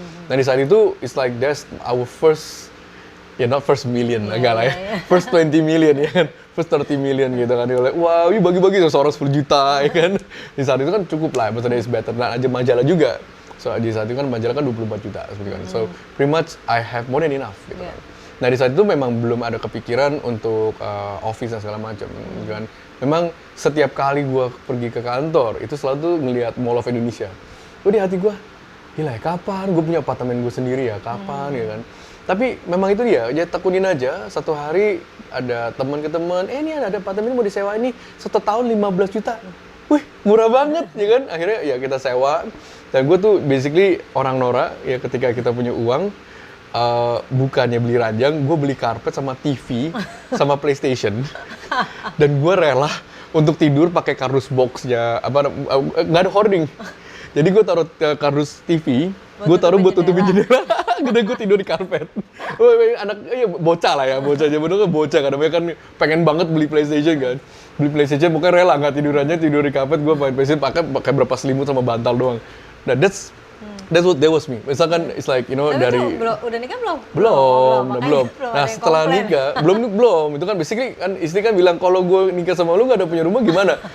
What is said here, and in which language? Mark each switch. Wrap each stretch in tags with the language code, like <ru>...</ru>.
<id>Nah di saat itu</id> <en>it's like that's our first, not first million,</en> <id>enggak lah ya.</id> <en>First 20 million</en> <id>ya kan.</id> <en>First 30 million</en> <id>gitu kan. Dia wow, ini bagi-bagi seorang 10 juta ya kan. Di saat itu kan cukup lah, maksudnya</id> <en>is better.</en> <id>Nah aja majalah juga. So di saat itu kan majalah kan 24 juta seperti kan.</id> <en>So pretty much I have more than enough gitu kan.</en> <id>Nah di saat itu memang belum ada kepikiran untuk office dan segala macam gitu kan. Memang setiap kali gue pergi ke kantor itu selalu tuh ngelihat Mall of Indonesia. Di hati gue, gila ya kapan gue punya apartemen gue sendiri ya, kapan ya kan. Tapi memang itu dia, ya tekunin aja. Satu hari ada teman ke teman, ini ada apartemen mau disewa ini 1 tahun 15 juta. Wih murah banget ya kan. Akhirnya ya kita sewa. Dan gue tuh basically orang Nora ya, ketika kita punya uang, bukannya beli ranjang, gue beli karpet sama TV sama PlayStation. Dan gue rela untuk tidur pakai kardus boxnya, nggak ada hoarding. Jadi gue taruh kardus TV, gue taruh buat tutupin jendela. Gede gue tidur di karpet. Anak bocah lah ya, bocah zaman dulu kan bocah kan, namanya kan pengen banget beli PlayStation kan. Beli PlayStation pokoknya rela nggak tidurannya tidur di karpet, gue main PlayStation pakai berapa selimut sama bantal doang.</id> <en>Nah that's what that was me. Misalkan it's like</en> <id>Tapi dari udah nikah belum? belum. Nah setelah nikah belum itu kan basically kan istri kan bilang kalau gue nikah sama lu nggak ada punya rumah gimana?</id>